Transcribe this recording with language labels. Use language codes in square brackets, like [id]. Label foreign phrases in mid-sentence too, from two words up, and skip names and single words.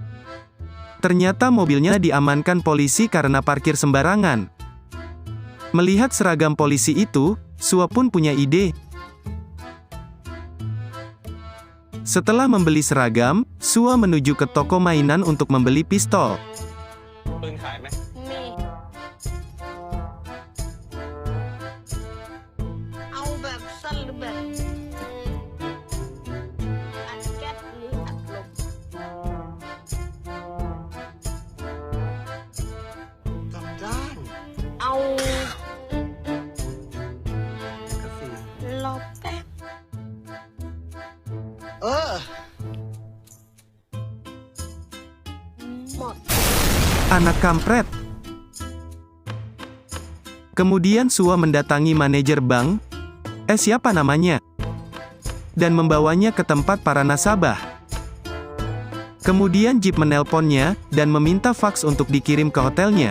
[id] Ternyata mobilnya diamankan polisi karena parkir sembarangan. Melihat seragam polisi itu, Sua pun punya ide. Setelah membeli seragam, Sua menuju ke toko mainan untuk membeli pistol. [th] ปืนขายไหม มี เอาแบบสั้นหรือแบบอัดแก๊สหรืออัดลม กลับด้าน เอา กระสี รอแป๊บ เออ หมด [id] Anak kampret. Kemudian Sua mendatangi manajer bank, siapa namanya? Dan membawanya ke tempat para nasabah. Kemudian Jeep menelponnya, dan meminta faks untuk dikirim ke hotelnya.